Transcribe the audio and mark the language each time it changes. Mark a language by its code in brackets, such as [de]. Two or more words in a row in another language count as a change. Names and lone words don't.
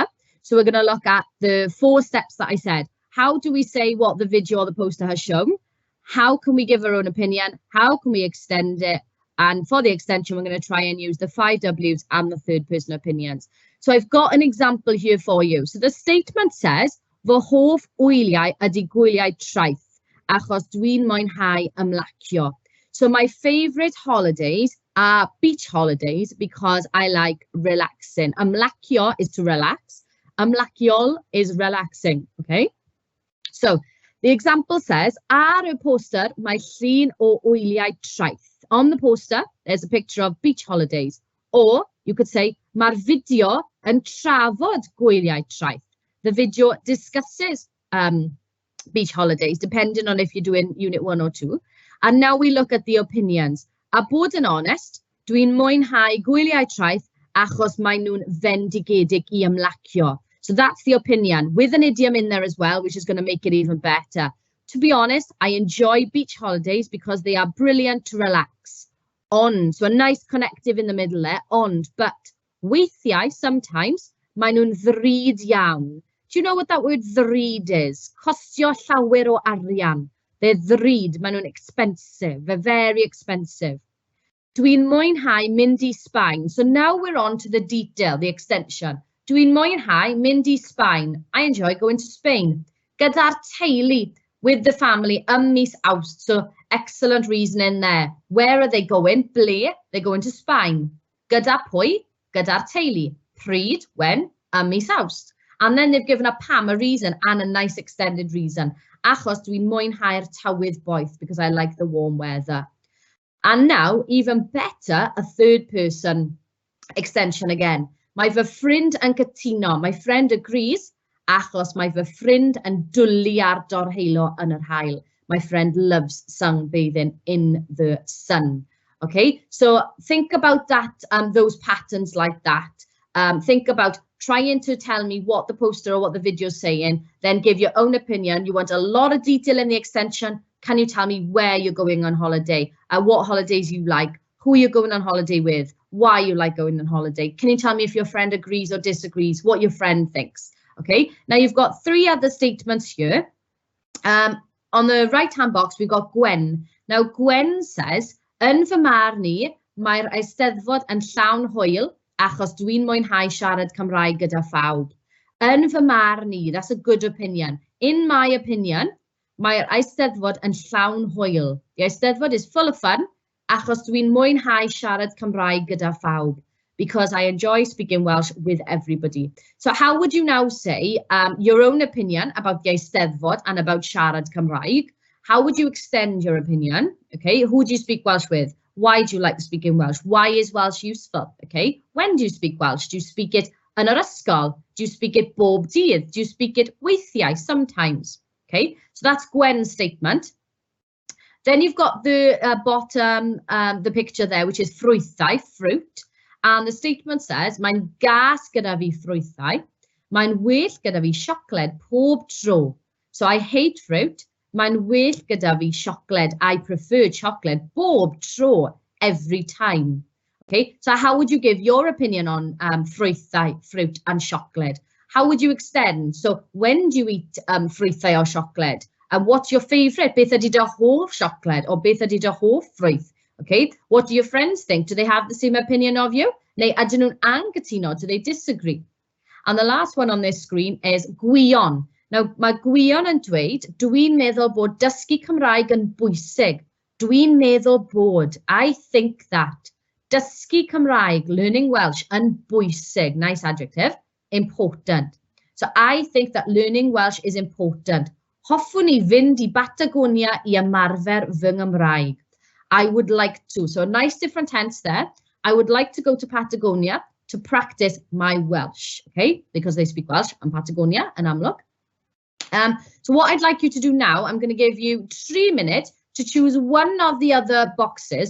[en] So we're going to look at the 4 steps that I said. How do we say what the video or the poster has shown? How can we give our own opinion? How can we extend it? And for the extension, we're going to try and use the 5 Ws and the 3rd person opinions. So I've got an example here for you. So the statement says, [cy] fy hoff wyliau ydy gwyliau traeth, achos dwi'n mwynhau ymlacio. [en] So my favourite holidays are beach holidays because I like relaxing. Ymlacio is to relax. Ymlaciol is relaxing, okay? So the example says, [cy] ar y poster, mae llun o wyliau traeth. [en] On the poster, there's a picture of beach holidays. Or you could say, [cy] mae'r fideo yn trafod gwyliau traeth. [en] The video discusses beach holidays, depending on if you're doing unit 1 or 2. And now we look at the opinions. [cy] A bod yn honest, dwi'n mwynhau gwyliau traeth achos mae nhw'n fendigedig I ymlacio. [en] So that's the opinion, with an idiom in there as well, which is going to make it even better. To be honest, I enjoy beach holidays because they are brilliant to relax. On, so a nice connective in the middle there, on, but weithiau, sometimes, [cy] mae nhw'n ddrud iawn. [en] Do you know what that word ddrud is? [cy] Costio llawer o arian. [en] They're ddrud, [cy] mae nhw'n [en] expensive, they're very expensive. [cy] Dwi'n mwynhau mynd I Sbaen. [en] So now we're on to the detail, the extension. [cy] Dwi'n mwynhau mynd I Sbaen. [en] I enjoy going to Spain. [cy] Gyda'r teulu, [en] with the family, [cy] mis Awst. [en] So excellent reasoning there. Where are they going? Ble? They're going to Spain. [cy] Gyda pwy? Gyda'r teulu. Pryd? [en] When? [cy] Mis Awst. [en] And then they've given a pam, a reason, and a nice extended reason. [cy] Achos dwi'n mwynhau'r tywydd boeth, [en] because I like the warm weather. And now, even better, a 3rd person extension again. [cy] Mae fy ffrind yn cytuno. [en] My friend agrees, [cy] achos mae fy ffrind yn dwlu ar dorheilo yn yr haul. [en] My friend loves sunbathing in the sun. Okay, so think about that, those patterns like that. Think about trying to tell me what the poster or what the video is saying, then give your own opinion. You want a lot of detail in the extension. Can you tell me where you're going on holiday? What holidays you like? Who you're going on holiday with? Why you like going on holiday? Can you tell me if your friend agrees or disagrees? What your friend thinks? Okay, now you've got 3 other statements here. On the right-hand box, we've got Gwen. Now, Gwen says, [cy] yn fy marn I, mae'r Eisteddfod yn llawn hwyl achos dwi'n mwynhau siarad Cymraeg gyda phawb. Yn fy marn I, [en] that's a good opinion. In my opinion, [cy] mae'r Eisteddfod yn llawn hwyl. [en] The Eisteddfod is full of fun [cy] achos dwi'n mwynhau siarad Cymraeg gyda phawb. [en] Because I enjoy speaking Welsh with everybody. So how would you now say your own opinion about the Eisteddfod and about [cy] siarad Cymraeg? [en] How would you extend your opinion? Okay, who do you speak Welsh with? Why do you like speaking Welsh? Why is Welsh useful? Okay, when do you speak Welsh? Do you speak it [cy] yn yr ysgol? [en] Do you speak it [cy] bob dydd? [en] Do you speak it weithiau, sometimes? Okay, so that's Gwen's statement. Then you've got the bottom, the picture there, which is ffrwythau, fruit. And the statement says, [cy] mae'n gas gyda fi ffrwythau, mae'n well gyda fi siocled pob tro. [en] So I hate fruit, [cy] mae'n well gyda fi siocled. [en] I prefer chocolate [cy] bob tro, [en] every time. Okay, so how would you give your opinion on ffrwythau, fruit and chocolate? How would you extend? So when do you eat ffrwythau or chocolate? And what's your favourite? [cy] Beth ydy dy hoff [en] chocolate or [cy] beth ydy dy hoff ffrwyth? [en] Okay, what do your friends think? Do they have the same opinion of you? [cy] Neu ydyn nhw'n anghytuno? [en] Do they disagree? And the last one on this screen is gwion. [cy] Now, mae gwion yn dweud, dwi'n meddwl bod dysgu Cymraeg yn bwysig. Dwi'n meddwl bod, [en] I think that. [cy] Dysgu Cymraeg, [en] learning Welsh, [cy] yn bwysig. [en] Nice adjective, important. So I think that learning Welsh is important. [cy] Hoffwn i fynd I Patagonia I ymarfer fy Nghymraeg. [en] I would like to. So a nice different tense there. I would like to go to Patagonia to practice my Welsh, okay? Because they speak Welsh in Patagonia and Amlwch. So what I'd like you to do now, I'm going to give you 3 minutes to choose one of the other boxes.